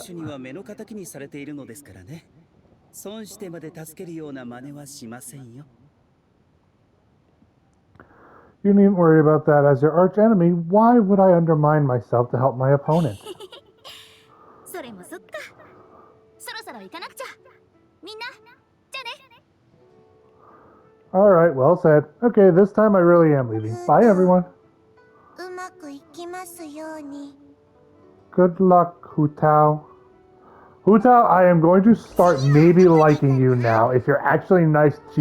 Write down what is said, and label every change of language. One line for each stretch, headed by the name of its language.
Japanese: シュには目の敵にされているのですからね。損してまで助けるような真似はしませんよ。
English: You needn't worry about that. As your arch enemy, why would I undermine myself to help my opponent?
Japanese: それもそっか。そろそろ行かなくちゃ。みんな、じゃあね。
English: Alright, well said. Okay, this time I really am leaving. Bye, everyone.
Japanese: うまくいきますように。
English: Good luck, Hu Tao. Hu Tao, I am going to start maybe liking you now if you're actually nice to